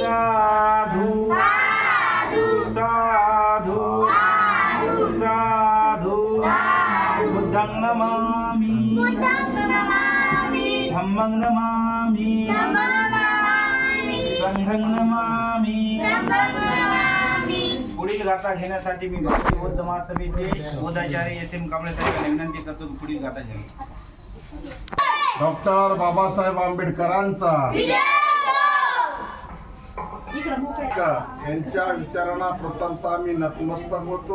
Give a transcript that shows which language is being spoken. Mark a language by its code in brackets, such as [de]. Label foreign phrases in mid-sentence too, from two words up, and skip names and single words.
[pi] साधु साधु साधु साधु साधु. बुद्धं नमामि. बुद्धं नमामि. धम्मं नमामि. धम्मं नमामि. संघं नमामि. संघं नमामि. [mr] पुढील गाथा घेण्यासाठी मी भारतीय बौद्ध महासभेचे बोधाचार्य एस.एम. कांबळे साहेबांना विनंती करतो की पुढील गाथा घ्यावी. डॉक्टर बाबासाहेब आंबेडकरांचा यांच्या विचारांना प्रथमतः मी नतमस्तक होतो.